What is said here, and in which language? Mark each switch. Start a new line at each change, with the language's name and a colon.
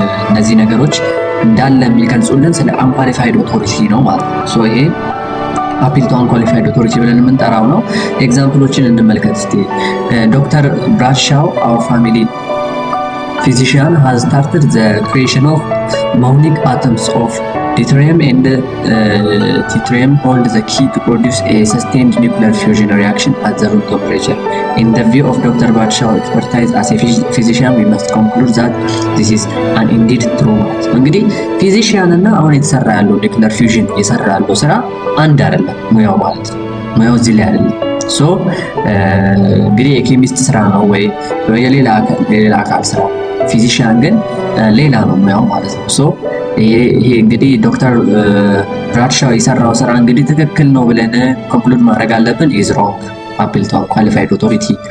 Amharic: እነዚህ ነገሮች እንዳለ የሚገልጹልን ስለ አንኳሊፋይድ ኦቶሪቲ ነው ማለት ነው። ሶ ይሄ አፒል ቱ አንኳሊፋይድ ኦቶሪቲ ብለን የምንጠራው ነው። ኤግዛምፕሎችን እንመልከት እስቲ።
English: ዶክተር ብራድሻው አወር ፋሚሊ physician has started the creation of monic atoms of deuterium and tritium hold the key to produce a sustained nuclear fusion reaction at the room temperature. In the view of Dr. Bradshaw's expertise as a physician, we must conclude that this is an indeed true.
Amharic: እንግዲህ ፊዚሺያን እና አሁን የተሰራ ያለው ኒውክሊየር ፊውዥን የሰራ ያለው ስራ አንድ አይደለም ሙያው ማለት ነው። ሙያው እዚህ ላይ አይደለም። ሶ እንግዲህ የኬሚስት ስራ ነው ወይ የሌላ አካል ስራ፣ ፊዚሺያን ግን ሌላ ነው ሙያው ማለት ነው። ሶ ይሄ እንግዲህ ዶክተር ብራድሻው የሰራው ስራ እንግዲህ ትክክል ነው ብለን ኮንክሉድ ማድረግ አለብን።
English: ኢዝ ሮንግ አፒል ቱ አንኳሊፋይድ ኦቶሪቲ